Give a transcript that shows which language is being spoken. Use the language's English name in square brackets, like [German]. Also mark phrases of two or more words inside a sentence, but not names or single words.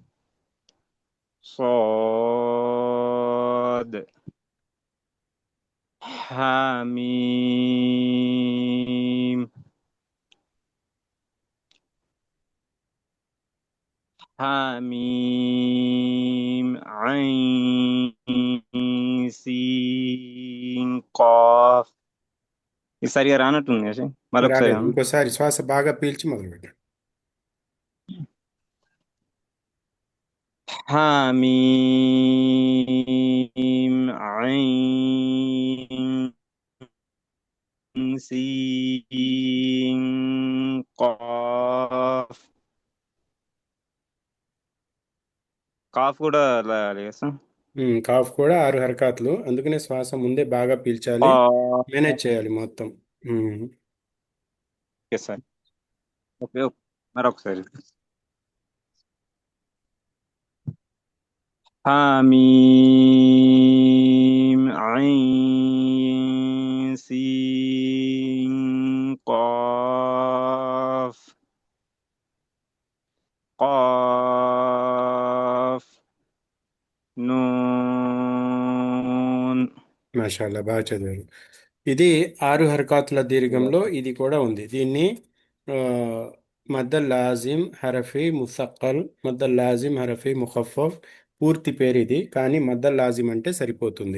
[Arabic] صاد حميم حميم عين سين قاف. [Telugu] ఇది సరిగా రానట్టుంది కదా మరొకసారి. రాలేదు, ఇంకోసారి శ్వాస బాగా పీల్చి మొదలు పెట్టండి. [Arabic] حميم عين سين قاف. [Telugu] కాఫ్ కూడా రాయాలి కదా సార్? కాఫ్ కూడా 6 హరకాతులు, అందుకనే శ్వాస ముందే బాగా పీల్చాలి, మేనేజ్ చేయాలి మొత్తం. [English] okay sir. [Telugu] ఓకే మరొకసారి. [Arabic] حميم عين سين قاف قاف నూన్. [Telugu] మాషాల్లా, బాగా చదివారు. ఇది 6 హరకాతుల దీర్ఘంలో ఇది కూడా ఉంది. దీన్ని [Arabic] المد اللازم الحرفي المثقل, المد اللازم الحرفي المخفف [Telugu] పూర్తి పేరు ఇది, కానీ [Arabic] المد اللازم [Telugu] అంటే సరిపోతుంది.